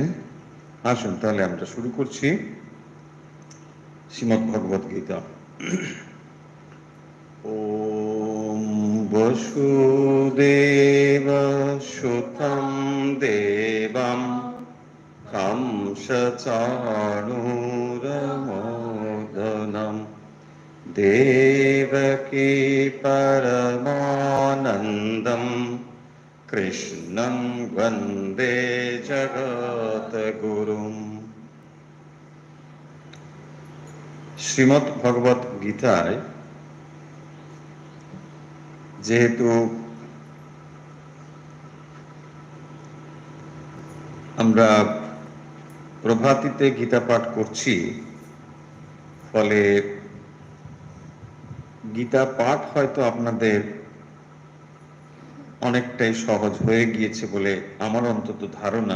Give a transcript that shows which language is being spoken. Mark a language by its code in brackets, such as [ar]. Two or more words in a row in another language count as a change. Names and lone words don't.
[bn] আসুন তাহলে আমরা শুরু করছি শ্রীমদ্ ভগবদ গীতা। [sa] ওম বসুদেব সুতং দেবম कंसचाणूरमोदनम् देवकी परमानन्दम् कृष्णं वन्दे जगद्गुरुम्। [bn] শ্রীমদ্ ভগবত গীতায় যেহেতু আমরা প্রভাতিতে গীতা পাঠ করছি, ফলে গীতা পাঠ হয়তো আপনাদের অনেকটাই সহজ হয়ে গিয়েছে বলে আমার অন্তত ধারণা।